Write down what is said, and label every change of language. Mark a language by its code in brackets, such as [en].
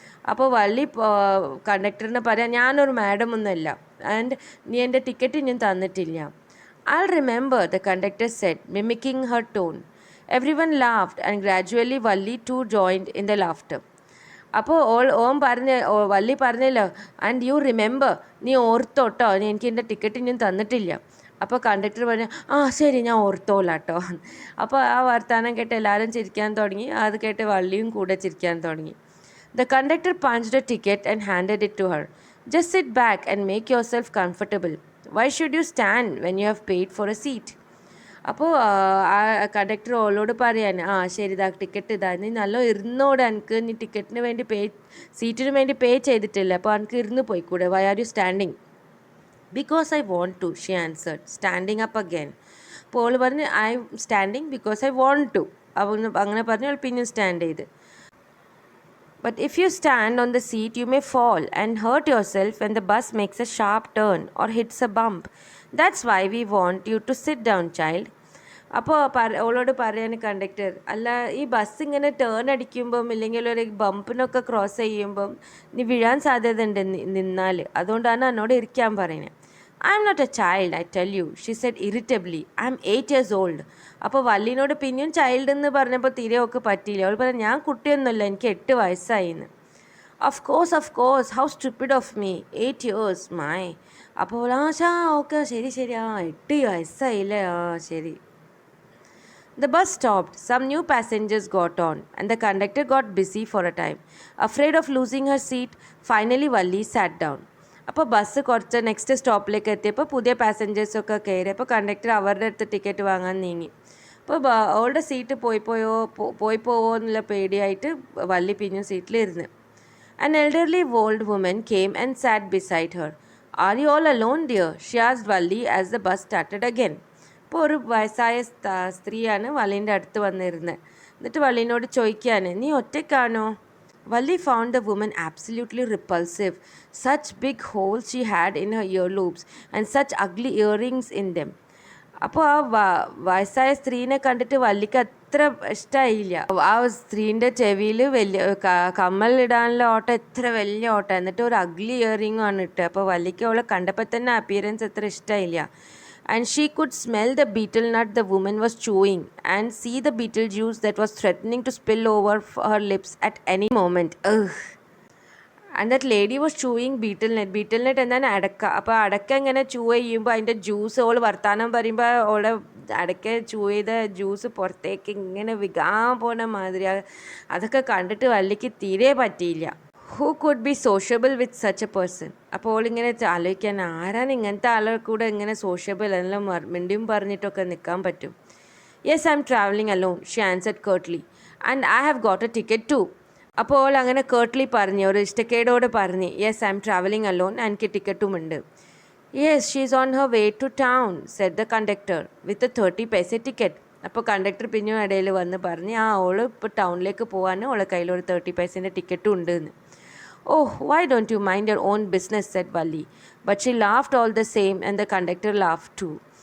[ml] അപ്പോൾ വള്ളി കണ്ടക്ടറിന് പറയാം, ഞാനൊരു മാഡം ഒന്നുമല്ല, ആൻഡ് നീ എൻ്റെ ടിക്കറ്റ് ഞാൻ തന്നിട്ടില്ല. [en] I'll remember, the conductor said, mimicking her tone. Everyone laughed and gradually Valli too joined in the laughter. [ml] അപ്പോൾ വള്ളി പറഞ്ഞല്ലോ, [en] and you remember, [ml] നീ ഓർത്തോട്ടോ, എനിക്ക് എൻ്റെ ടിക്കറ്റ് ഞാൻ തന്നിട്ടില്ല. അപ്പോൾ കണ്ടക്ടർ പറഞ്ഞു, ആ ശരി ഞാൻ ഓർത്തോളാം കേട്ടോ. അപ്പോൾ ആ വർത്തമാനം കേട്ട് എല്ലാവരും ചിരിക്കാൻ തുടങ്ങി. അത് കേട്ട് വള്ളിയും കൂടെ ചിരിക്കാൻ തുടങ്ങി. [en] The conductor punched a ticket and handed it to her. Just sit back and make yourself comfortable. Why should you stand when you have paid for a seat? [ml] അപ്പോൾ ആ കണ്ടക്ടർ ഓളോട് പറയാണ്, ആ ശരി ഇതാ ടിക്കറ്റ് ഇതാ, നീ നല്ല ഇരുന്നോട്, എനിക്ക് നീ ടിക്കറ്റിന് വേണ്ടി സീറ്റിന് വേണ്ടി പേ ചെയ്തിട്ടില്ല, അപ്പോൾ എനിക്ക് ഇരുന്ന് പോയിക്കൂടെ? [en] Why are you standing? Because I want to, she answered, standing up again. [ml] അപ്പോൾ ഓൾ പറഞ്ഞ്, [en] I'm standing because I want to. [ml] അങ്ങനെ പറഞ്ഞ് അവൾ പിന്നെ സ്റ്റാൻഡ് ചെയ്ത്. [en] But if you stand on the seat, you may fall and hurt yourself when the bus makes a sharp turn or hits a bump. That's why we want you to sit down, child. [ml] അപ്പോൾ അവളോട് പറയാണ് conductor, അല്ല ഈ bus ഇങ്ങനെ turn അടിക്കുമ്പം ഇല്ലെങ്കിൽ ഒരു ബമ്പിനൊക്കെ cross ചെയ്യുമ്പം നീ വീഴാൻ സാധ്യത ഉണ്ട് നിന്നാൽ, അതുകൊണ്ടാണ് എന്നോട് ഇരിക്കാൻ പറയുന്നത്. [en] I am not a child, I tell you, she said irritably. I am 8 years old. [ml] അപ്പോൾ വല്ലിനോട് പിന്നെയും ചൈൽഡ് എന്ന് പറഞ്ഞപ്പോൾ തീരെ ഒക്കെ പറ്റിയില്ല. അവൾ പറഞ്ഞു, ഞാൻ കുട്ടിയൊന്നുമല്ല, എനിക്ക് 8 വയസ്സായിന്ന്. [en] Of course, how stupid of me, 8 years, my. [ml] അപ്പോൾ ഓക്കെ ശരി 8 വയസ്സായില്ലേ, ശരി. [en] The bus stopped. Some new passengers got on, and the conductor got busy for a time. Afraid of losing her seat, finally Valli sat down. [ml] അപ്പോൾ bus കുറച്ച് next സ്റ്റോപ്പിലേക്ക് എത്തിയപ്പോൾ പുതിയ പാസഞ്ചേഴ്സൊക്കെ കയറി. അപ്പോൾ conductor അവരുടെ അടുത്ത് ടിക്കറ്റ് വാങ്ങാൻ നീങ്ങി. അപ്പോൾ അവളുടെ സീറ്റ് പോവോ എന്നുള്ള പേടിയായിട്ട് വള്ളി പിന്നെയും സീറ്റിലിരുന്ന്. [en] An elderly old woman came and sat beside her. Are you all alone, dear? She asked Valli as the bus started again. [ml] അപ്പോൾ ഒരു വയസ്സായ സ്ത്രീയാണ് വള്ളീൻ്റെ അടുത്ത് വന്നിരുന്നത്. എന്നിട്ട് വള്ളീനോട് ചോദിക്കുകയാണ്, നീ ഒറ്റയ്ക്കാണോ? [en] Valli found the woman absolutely repulsive. Such big holes she had in her earlobes and such ugly earrings in them. [ml] അപ്പോൾ ആ വയസ്സായ സ്ത്രീനെ കണ്ടിട്ട് വള്ളിക്ക് അത്ര ഇഷ്ടമായില്ല. ആ സ്ത്രീൻ്റെ ചെവിയിൽ വലിയ കമ്മലിടാനുള്ള ഓട്ടം, എത്ര വലിയ ഓട്ടം, എന്നിട്ട് ഒരു അഗ്ലി ഇയറിങ്ങും ആണ് ഇട്ട്. അപ്പോൾ വള്ളിക്ക് അവളെ കണ്ടപ്പോൾ തന്നെ അപ്പിയറൻസ് അത്ര ഇഷ്ടമായില്ല. [en] And she could smell the betel nut the woman was chewing and see the betel juice that was threatening to spill over her lips at any moment. Ugh. And that lady was chewing betel nut. Betel nut [ml] എന്താണ്? അടക്ക. അപ്പോൾ അടക്ക ഇങ്ങനെ ചൂ ചെയ്യുമ്പോൾ അതിൻ്റെ juice all വർത്താനം പറയുമ്പോൾ ഓളെ അടക്ക ചൂ ചെയ്ത ജ്യൂസ് പുറത്തേക്ക് ഇങ്ങനെ വികാൻ പോണ മാതിരി. അതൊക്കെ കണ്ടിട്ട് വള്ളിക്ക് തീരെ പറ്റിയില്ല. [en] Who could be sociable with such a person? [ml] അപ്പോൾ ഇങ്ങനെ ആലോചിക്കാൻ, ആരാണ് ഇങ്ങനത്തെ ആളെ കൂടെ ഇങ്ങനെ സോഷ്യബിൾ എല്ലാം മിണ്ടിയും പറഞ്ഞിട്ടൊക്കെ നിൽക്കാൻ പറ്റും? [en] Yes, I'm travelling alone, she answered curtly, and I have got a ticket too. [ml] അപ്പോൾ അങ്ങനെ കേർട്ട്ലി പറഞ്ഞു, ഒരു ഇഷ്ടക്കേടോടെ പറഞ്ഞു, [en] yes I'm travelling alone, [ml] എനിക്ക് ടിക്കറ്റും ഉണ്ട്. [en] Yes, she is on her way to town, said the conductor with a 30 paisa ticket. [ml] അപ്പോൾ കണ്ടക്ടർ പിന്നെയും ഇടയിൽ വന്ന് പറഞ്ഞ്, ഓൾ ഇപ്പോൾ ടൗണിലേക്ക് പോകാൻ ഓളെ കയ്യിൽ ഒരു 30 പൈസേൻ്റെ ടിക്കറ്റും ഉണ്ട് എന്ന്. [en] Oh, why don't you mind your own business, said Valli. But she laughed all the same and the conductor laughed too.